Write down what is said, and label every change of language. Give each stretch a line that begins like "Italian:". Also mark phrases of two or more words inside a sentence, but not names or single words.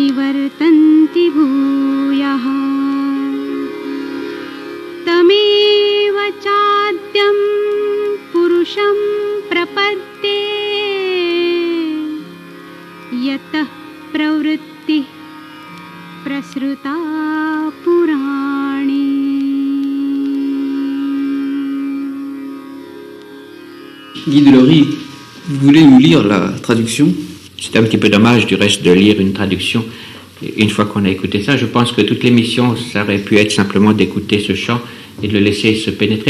Sanskrit: वर्तन्ति भूयः तमेव चाद्यं पुरुषं प्रपद्ये यतः प्रवृत्तिः प्रसृता पुराणी.
French: Guy Delory, vous voulez nous lire la traduction? C'est un petit peu dommage du reste de lire une traduction. Une fois qu'on a écouté ça, je pense que toute l'émission, ça aurait pu être simplement d'écouter ce chant et de le laisser se pénétrer.